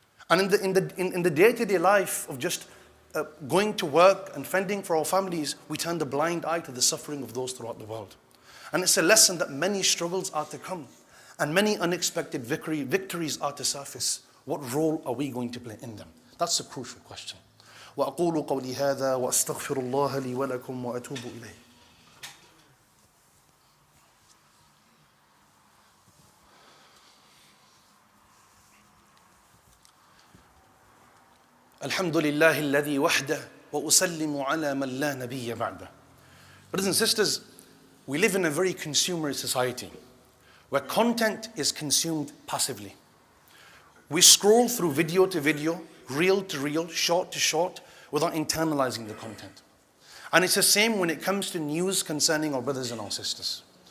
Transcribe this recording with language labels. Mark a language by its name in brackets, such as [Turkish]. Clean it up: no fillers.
[English] And in the day-to-day life of just going to work and fending for our families, we turn the blind eye to the suffering of those throughout the world. And it's a lesson that many struggles are to come and many unexpected victories are to surface. What role are we going to play in them? That's a crucial question. [Arabic] وأقول قولي هذا وأستغفر الله لي ولكم وأتوب إليه. الحمد لله الذي وحده وأسلم على من لا نبي بعده. [English] Brothers and sisters, we live in a very consumerist society where content is consumed passively. We scroll through video to video, reel to reel, short to short, without internalizing the content. And it's the same when it comes to news concerning our brothers and our sisters.